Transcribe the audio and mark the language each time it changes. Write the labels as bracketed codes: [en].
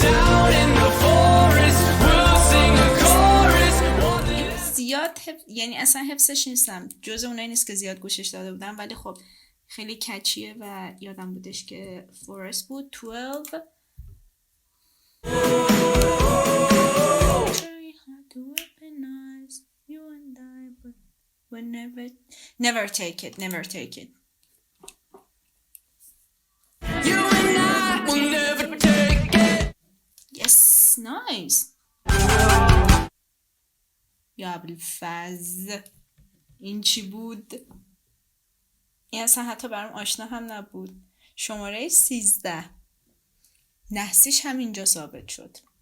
[en] Down in the forest, we'll sing a chorus. [fa] زیاد یعنی اصلا حفظش نیستم، جز اونایی نیست که زیاد گوشش داده بودم، ولی خب خیلی کچیه و یادم بودش که فورست بود. [en] 12 Try hard to weaponize you and I, but we'll never take it. You and I will never take it. Yes, nice. [fa] یا ابوالفضل، این چی بود؟ این اصلا حتی برام آشنا هم نبود. شماره 13. نحسیش هم اینجا ثابت شد.